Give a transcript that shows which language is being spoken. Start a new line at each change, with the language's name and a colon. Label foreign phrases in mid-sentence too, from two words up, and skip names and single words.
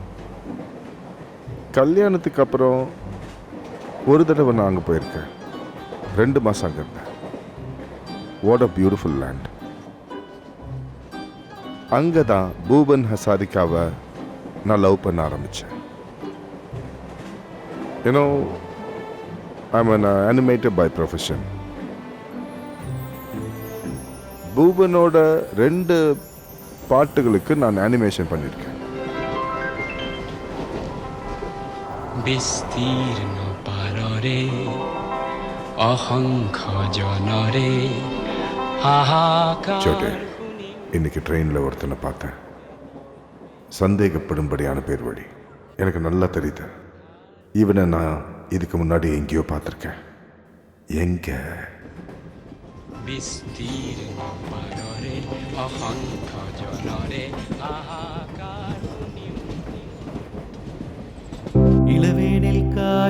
Tamil: கல்யாணத்துக்கு அப்புறம் ஒரு தடவை நான் அங்கே போயிருக்கேன். 2 மாதம் அங்கே இருந்தேன்.
English: what a beautiful land.
Tamil: அங்கே தான் பூபன் ஹசாரிகாவை நான் லவ் பண்ண ஆரம்பித்தேன்.
English: you know, I'm an animator by profession.
Tamil: பூபனோட 2 பாட்டுகளுக்கு நான் அனிமேஷன் பண்ணியிருக்கேன்.
Assamese: বিস্তীর্ণ পাররে অহংখ জনরে হাহাকার.
Tamil: சோட்டே, இன்னைக்கு ட்ரெயினில் ஒருத்தனை பார்த்தேன். சந்தேகப்படும்படியான பேர் வழி. எனக்கு நல்லா தெரியுது. இவனை நான் இதுக்கு முன்னாடி எங்கேயோ பார்த்துருக்கேன். எங்க?
Assamese: বিস্তীর্ণ পাররে অহংখ জনরে হাহাকার.
Tamil: இளவேனில்